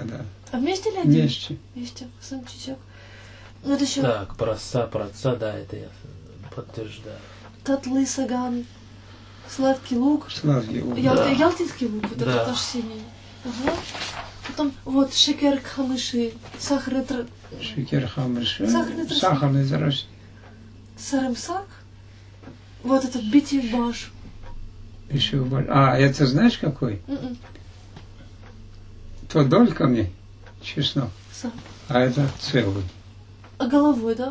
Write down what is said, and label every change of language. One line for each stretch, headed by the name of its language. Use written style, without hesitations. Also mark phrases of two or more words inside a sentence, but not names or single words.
Russian: Да. А вместе или один? Вместе.
Crimean Tatar: Хасым чичек.
Russian: Вот еще. Так, про отца, да, это я подтверждаю.
Crimean Tatar: Татлы саган.
Russian: Сладкий лук. Ялтинский лук, вот этот наш синий. Ага. Потом вот
Crimean Tatar: шекер хамыши,
Russian: сахарный
Crimean Tatar: Шекер хамыши.
Russian: Сахарный тростник. Сарымсак. Вот этот битивбаш. Это знаешь какой? То дольками чеснок. А это целый. А головой, да?